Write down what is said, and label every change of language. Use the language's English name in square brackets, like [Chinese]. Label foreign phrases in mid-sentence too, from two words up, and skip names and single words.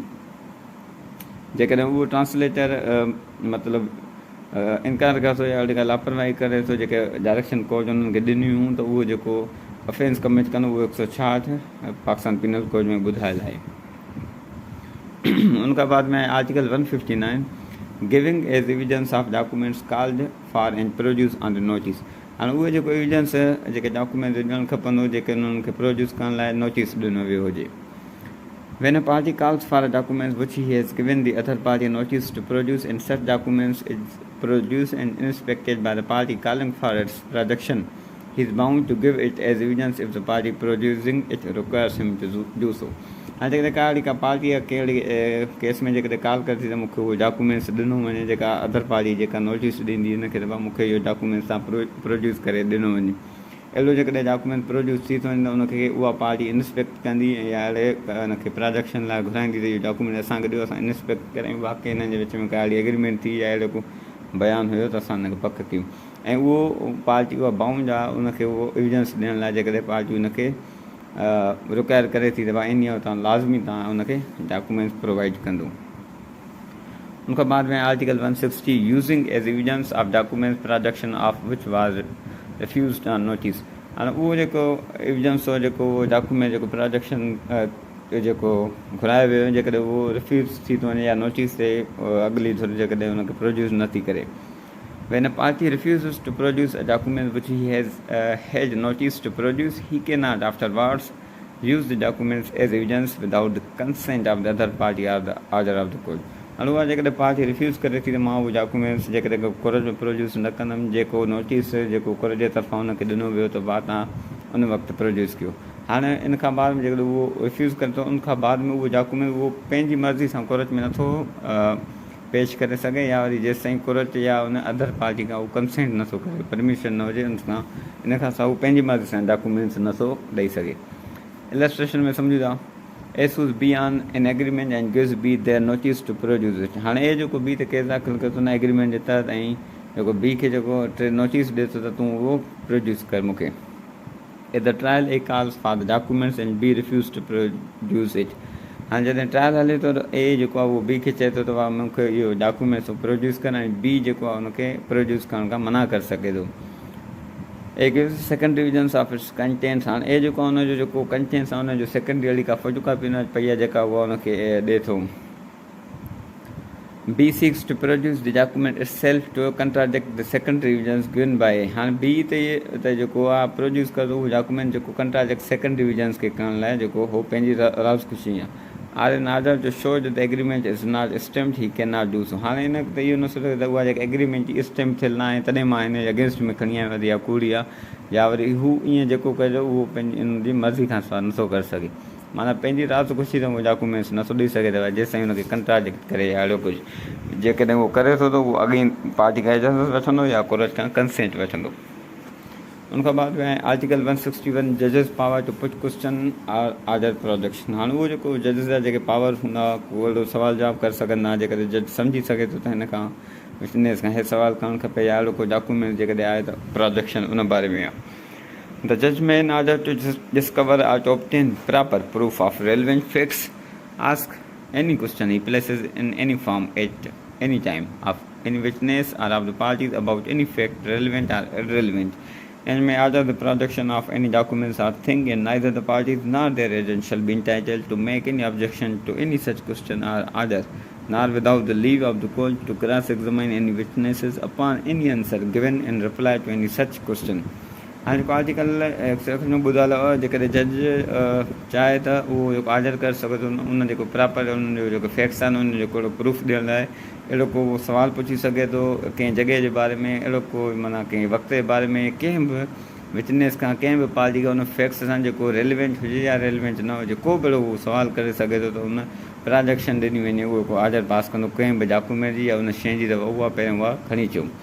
[Sindhi] जेकॾहिं उहो ट्रांसलेटर मतिलबु इनकार करे थो या अहिड़ी लापरवाही करे थो जेके [English] direction code [Sindhi] उन्हनि खे ॾिनियूं हूं त उहो जेको [English] offence commit [Sindhi] कंदो उहो 166 पाकिस्तान पिनल कोड में ॿुधायलु आहे. उनखां बाद में [English] Article 159 giving as evidence of documents called for and produce on the notice. [Sindhi] हाणे उहे जेको एविडेंस जेके डॉक्यूमेंट ॾियणु खपंदो जेके उन्हनि खे प्रोड्यूस करण लाइ नोटिस ॾिनो वियो हुजे. [English] When a party calls for a document which he has given the other party notice to produce, and such documents is produced and inspected by the party calling for its production, he is bound to give it as evidence if the party producing it requires him to do so. [Sindhi] हाणे जेकॾहिं का अहिड़ी का पार्टी आहे कहिड़ी केस में जेकॾहिं कॉल करे थी त मूंखे उहो डॉक्यूमेंट्स ॾिनो वञे जेका [English] other party [Sindhi] जेका नोटिस ॾींदी हुनखे त मूंखे इहो डॉक्यूमेंट्स तव्हां प्रोड्यूस करे ॾिनो वञे. अहिड़ो जेकॾहिं डॉक्यूमेंट प्रोड्यूस थी थो वञे त उनखे उहा पार्टी इंस्पेक्ट कंदी या अहिड़े उनखे प्रोडक्शन लाइ घुराईंदी त इहो डॉक्यूमेंट असांखे ॾियो असां इंस्पेक्ट करियूं वाक़ई हिननि जे विच में का अहिड़ी एग्रीमेंट थी या अहिड़ो को बयानु हुयो त असां हुनखे पक कयूं ऐं उहो पार्टी उहा बाउंड आहे उनखे उहो एविडेंस ॾियण लाइ जेकॾहिं पार्टी उनखे रिक्वायर करे थी त भाई इन तव्हां लाज़मी तव्हां उनखे [English] documents provide [Sindhi] कंदो. उनखां बाद में [English] Article 160 using as evidence of documents production of which was refused on notice. [Sindhi] हाणे उहो जेको एविडेंस हो जेको उहो डॉक्यूमेंट जेको प्रोडक्शन जेको घुरायो वियो जेकॾहिं उहो रिफ्यूज़ थी थो वञे या नोटिस ते अॻिली थोरी जेकॾहिं हुनखे प्रोड्यूस नथी करे. [English] When a party refuses to produce a document which he has had notice to produce, he cannot afterwards use the documents as evidence without the consent of the other party or the order of the court. [Sindhi] हाणे उहा जेकॾहिं पार्टी रिफ्यूज़ करे थी त मां उहो डॉक्यूमेंट्स जेकॾहिं कोर्ट में प्रोड्यूस न कंदुमि, जेको नोटिस जेको कोर्ट जे तरफ़ां हुनखे ॾिनो वियो त भाउ तव्हां उन वक़्तु प्रोड्यूस कयो। हाणे इन खां बाद में जेकॾहिं उहो रिफ्यूज़ करे थो, उन खां बाद में उहो डॉक्यूमेंट उहो पंहिंजी मर्ज़ी सां कोर्ट में नथो पेश करे सघे, या वरी जेसि ताईं कोर्ट या उन [English] other party [Sindhi] खां उहो कंसेंट नथो करे, परमिशन न हुजे उन खां, इन खां सवाइ उहो पंहिंजी मर्ज़ी सां डॉक्यूमेंट्स नथो ॾेई सघे। इलस्ट्रेशन में सम्झूं था, [English] A sues B on an agreement and gives B there notice to produce it. [Sindhi] हाणे ए जेको बी ते केस दाख़िल करे थो न एग्रीमेंट जे तहत, ऐं जेको बी खे जेको नोटिस ॾिए थो त तूं उहो प्रोड्यूस कर मूंखे। [English] At the trial A calls for the documents and B refuse to produce it. [Sindhi] हाणे जॾहिं ट्रायल हले थो त ए जेको आहे उहो बी खे चए थो त भाउ मूंखे इहो [English] documents produce [Sindhi] कर, ऐं बी जेको आहे उनखे प्रोड्यूस करण खां मना करे सघे थो। [English] A gives second revisions of its contents. [Sindhi] हाणे ए जेको आहे हुनजो जेको कंटेंट्स आहे हुनजो सेकेंडरी अहिड़ी का [English] photo copy [Sindhi] न पई आहे जेका उहा हुनखे ॾिए थो। [English] B seeks to produce the document itself to contradict the second revisions given by A. [Sindhi] हाणे बी त जेको आहे प्रोड्यूस करे थो उहो डॉक्यूमेंट जेको कंट्राडिक्ट [English] second revisions [Sindhi] खे करण लाइ जेको हो पंहिंजी राज़ खुशी आहे। [English] Or in order to show the agreement is not stamped he cannot do so. [Sindhi] हाणे इन त इहो न सोचे त उहा जेका एग्रीमेंट जी स्टैम्प थियल न आहे तॾहिं मां हिन जे अगेंस्ट में खणी आहियां या कूड़ी आहे, या वरी हू ईअं जेको कयो उहो पंहिंजी इन जी मर्ज़ी खां सवाइ नथो करे सघे, माना पंहिंजी राज़ ख़ुशी त उहो डॉक्यूमेंट्स नथो ॾेई सघे त जेसि ताईं हुनखे कंट्राडिक्ट करे या अहिड़ो कुझु। जेकॾहिं उहो करे थो त उहो अॻे पार्टी खां इजाज़त वठंदो या कोर्ट खां कंसेंट वठंदो। उनखां बाद में [English] Article 161 judge's power to put question or order production. [Sindhi] हाणे उहो जेको जजिस जा जेके पावर हूंदा उहो अहिड़ो सुवाल जवाबु करे सघंदा, जेकॾहिं जज सम्झी सघे थो त हिन खां विटनेस खां इहे सुवाल करणु खपे या अहिड़ो कोई डॉक्यूमेंट जेकॾहिं आहे त प्रोडक्शन उन बारे में आहे। [English] The judge may, in order to discover or to obtain proper proof of relevant facts, ask any question he places in any form at any time of any witness or of the parties about any fact, relevant or irrelevant, and may order the production of any documents or thing, and neither the parties nor their agents shall be entitled to make any objection to any such question or order, nor without the leave of the court to cross-examine any witnesses upon any answer given in reply to any such question. [Sindhi] हाणे जेको आर्टिकल 161 में ॿुधायल आहे, जेकॾहिं जज चाहे त उहो जेको ऑर्डर करे सघे थो उन जेको प्रॉपर उनजो जेको फैक्ट्स आहिनि उन जेको प्रूफ ॾियण लाइ अहिड़ो को सुवालु पुछी सघे थो कंहिं जॻह जे बारे में, अहिड़ो को माना कंहिं वक़्त जे बारे में, कंहिं बि विटनेस खां कंहिं बि पार्टी खां उन फैक्ट्स सां जेको रेलिवेंट हुजे या रेलिवेंट न हुजे, को बि अहिड़ो उहो सुवालु करे सघे थो त उन प्रोडक्शन ॾिनी वञे, उहो को [English] order pass [Sindhi] कंदो कंहिं बि डॉक्यूमेंट जी या उन शइ जी, त उहा पहिरियों उहा खणी अचो।